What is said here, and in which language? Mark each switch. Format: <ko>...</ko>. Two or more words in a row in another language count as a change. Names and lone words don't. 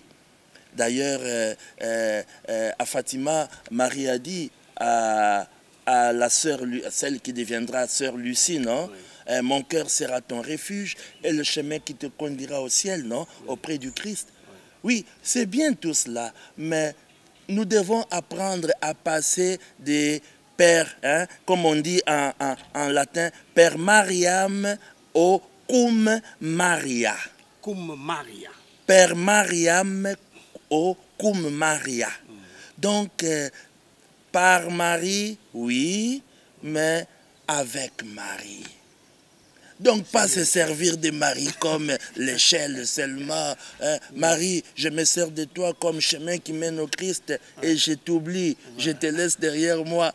<fr>D'ailleurs, à Fatima, Marie a dit à la sœur, celle qui deviendra sœur Lucie, non? Oui. Mon cœur sera ton refuge et le chemin qui te conduira au ciel, non? Oui. Auprès du Christ. Oui, c'est bien tout cela, mais nous devons apprendre à passer des pères, hein, comme on dit en latin,</fr> <la>per Mariam au cum Maria. Cum Maria. Per Mariam au cum Maria.</la> <fr>Donc, Par Marie, oui, mais avec Marie. Donc pas se servir de Marie comme l'échelle seulement. Hein. Marie, je me sers de toi comme chemin qui mène au Christ et je t'oublie, je te laisse derrière moi.</fr>